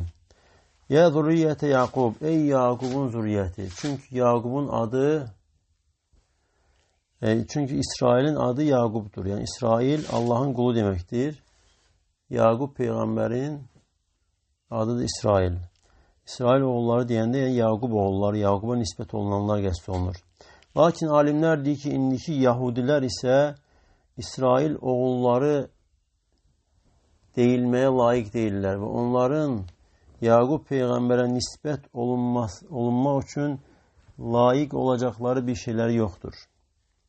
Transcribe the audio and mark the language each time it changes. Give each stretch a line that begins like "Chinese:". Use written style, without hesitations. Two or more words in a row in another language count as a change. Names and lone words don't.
Arabic: يا ذرية يعقوب,
Turkish: ey Yakub'un zürriyeti. Çünkü Yakub'un adı, çünkü İsrail'in adı Yakub'dur. Yani İsrail Allah'ın kulu demektir. Yakub peygamberin adı da İsrail.
Azerbaijani: İsrail oğulları deyəndə yəni Yaqub oğulları, Yaquba nisbət olunanlar qəsd olunur. Lakin alimlər deyir ki, indiki Yahudilər isə İsrail oğulları deyilməyə layiq deyirlər və onların Yaqub peyğəmbərə nisbət olunmaq üçün layiq olacaqları bir şeyləri yoxdur.